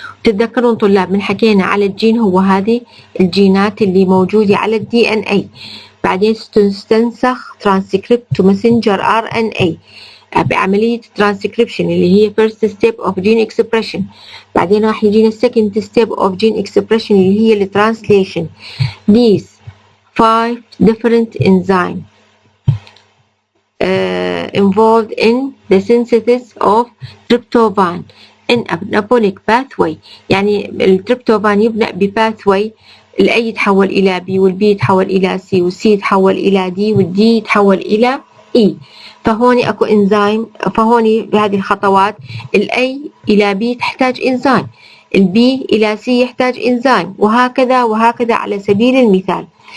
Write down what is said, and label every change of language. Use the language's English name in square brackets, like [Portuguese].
[Arabic] تتذكرون طلاب من حكينا على الجين هو هذه الجينات اللي موجودة على الدي ان اي، بعدين تستنسخ ترانسكريبت تو ماسنجر ار ان اي بعملية ترانسكريبشن اللي هي [English] first step of gene expression. [Arabic] بعدين راح يجينا [English] second step of gene expression [Arabic] اللي هي الترانسليشن. [English] These 5 different enzymes involved in the synthesis of tryptophan in anabolic pathway. [Arabic] يعني التريبتوفان يبدأ بباثوي، الأي يتحول إلى بي والبي يتحول إلى سي والسي يتحول إلى دي والدي يتحول إلى إي. فهوني أكو إنزيم، فهوني بهذه الخطوات الأي إلى بي تحتاج إنزيم، البي إلى سي يحتاج إنزيم، وهكذا وهكذا على سبيل المثال.